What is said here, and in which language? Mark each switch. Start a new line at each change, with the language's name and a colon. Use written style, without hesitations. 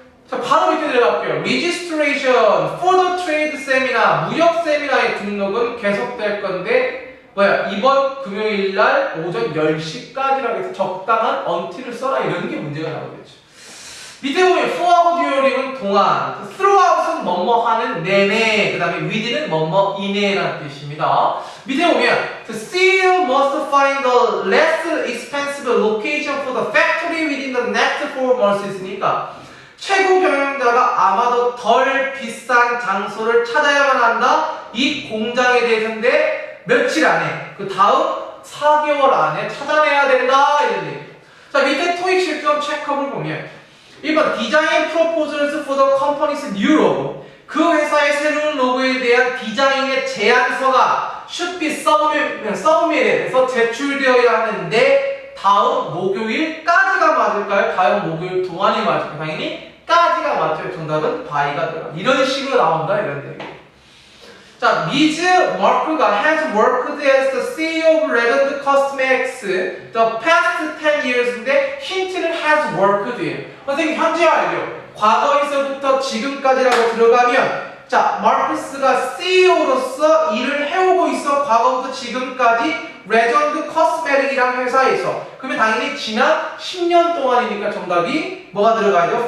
Korean: 자, 바로 밑에 들어갈게요. registration for the trade seminar, 무역 세미나의 등록은 계속될 건데 이번 금요일날 오전 10시까지라고 해서 적당한 until을 써라 이런 게 문제가 나오겠죠. 밑에 보면 for하고 during은 동안, throughout은 뭐뭐 하는 내내, 그 다음에 within은 뭐뭐 이내라는 뜻입니다.
English: 밑에 보면 the CEO must find the less expensive location for the factory within the next 4 months 있으니까 최고 경영자가 아마도 덜 비싼 장소를 찾아야만 한다.
Korean: 이 공장에 대해서인데 며칠 안에, 그 다음 4개월 안에 찾아내야 된다 이런 얘기. 자, 밑에 토익 실전 체크업을 보면 1번 Design Proposals for the Company's New Logo, 그 회사의 새로운 로고에 대한 디자인의 제안서가 should be submitted, 제출되어야 하는데 다음 목요일까지가 맞을까요? 다음 목요일 동안이 맞을까요? 당연히 까지가 맞죠. 정답은 by가 들어가. 이런 식으로 나온다 이런 얘기.
English: 자, 미즈 마크가 has worked as the CEO of Legend Cosmetics the past 10 years 인데 힌트는 has worked 예요.
Korean: 선생님 현재 완료. 과거에서부터 지금까지라고 들어가면 자, 마크스가 CEO로서 일을 해오고 있어. 과거부터 지금까지 레전드 코스메틱이라는 회사에서. 그러면 당연히 지난 10년 동안이니까 정답이 뭐가 들어가야죠?